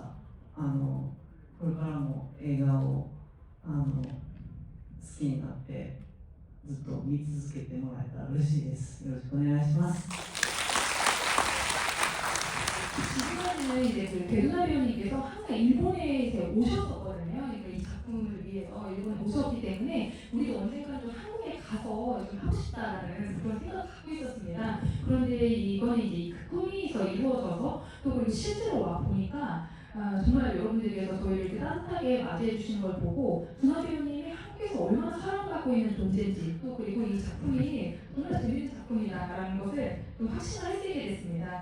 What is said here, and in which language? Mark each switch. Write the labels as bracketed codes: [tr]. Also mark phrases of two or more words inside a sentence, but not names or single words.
[ja] これからも映画を好きになってずっと見続けてもらえたら嬉しいです。よろしくお願いします。 [ko] 지금까지는 이제 그 배두나 배우님께서 항상 일본에 이제 오셨었거든요. 그러니까 이 작품을 위해서 일본에 오셨기 때문에 우리도 언젠가 좀 한국에 가서 좀 하고 싶다라는 그런 생각을 갖고 있었습니다. 그런데 이번에 이제 그 꿈이서 이루어져서 또 그리고 실제로 와 보니까 정말 여러분들께서 저희를 이렇게 따뜻하게 맞이해 주시는 걸 보고 두나 배우님이 한국에서 얼마나 사랑받고 있는 존재인지, 또 그리고 이 작품이 정말 재밌는 작품이다라는 것을 좀 확신을 할 수 있게 됐습니다.